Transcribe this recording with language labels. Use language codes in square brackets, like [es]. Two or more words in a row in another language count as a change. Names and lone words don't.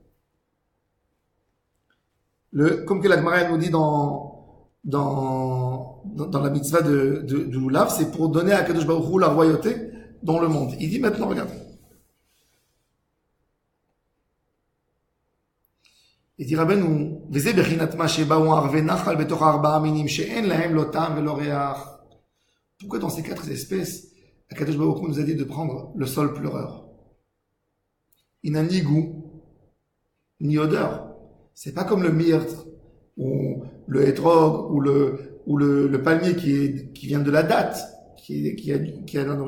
[fr] Comme que la Gemara nous dit dans la mitzvah du loulav, c'est pour donner à [he] הקדוש ברוך הוא [fr] la royauté dans le monde. Il dit maintenant, regardez. Il dit [he] רבינו, וזה בחינת מה שבאו ערבי נחל בתוך ארבעה מינים שאין להם לא טעם ולא ריח. [fr] Pourquoi dans ces quatre espèces, [he] הקדוש ברוך הוא [fr] nous a dit de prendre le sol pleureur? Il n'a ni goût, ni odeur. C'est pas comme le myrte, ou le hétrog, ou le palmier qui vient de la date, qui a là-dedans.